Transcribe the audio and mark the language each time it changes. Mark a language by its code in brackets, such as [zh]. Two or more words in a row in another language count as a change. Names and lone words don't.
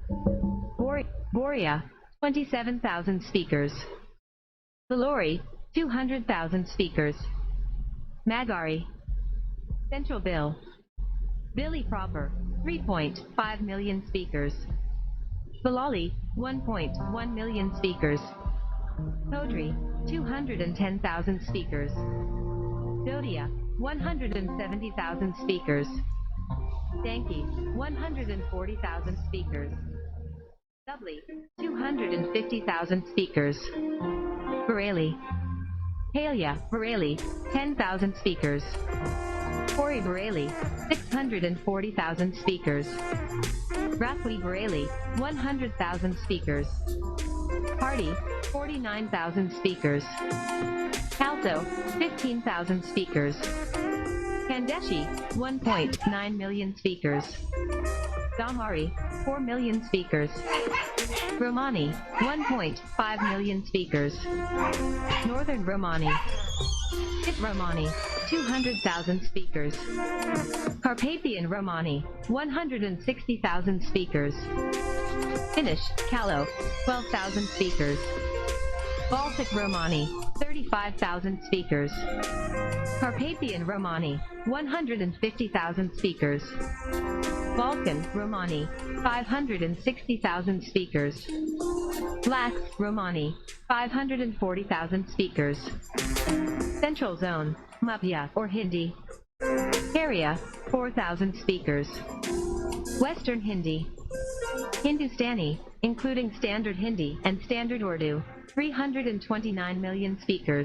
[en] Boria, 27,000 speakers. Valori, 200,000 speakers. Magari, Central Bill. Billy proper, 3.5 million speakers. Bilali, 1.1 million speakers. Todri, 210,000 speakers. Dodia, 170,000 speakers. Danki, 140,000 speakers. Dubli, 250,000 speakers. Bareilly, Halia Bareilly, 10,000 speakers. Kori Bareilly, 640,000 speakers. Rakwi Bareilly, 100,000 speakers. Party, 49,000 speakers. Kalto, 15,000 speakers. Kandeshi, 1.9 million speakers. Damari, 4 million speakers. Romani, 1.5 million speakers. Northern Romani. Hit Romani, 200,000 speakers. Carpathian Romani, 160,000 speakers. Finnish, Kalo, 12,000 speakers. Baltic Romani, 35,000 speakers. Carpathian Romani, 150,000 speakers. Balkan Romani, 560,000 speakers. Black Romani, 540,000 speakers. Central Zone, Mapya or Hindi. Area, 4,000 speakers. Western Hindi. Hindustani, including Standard Hindi and Standard Urdu, 329 million speakers.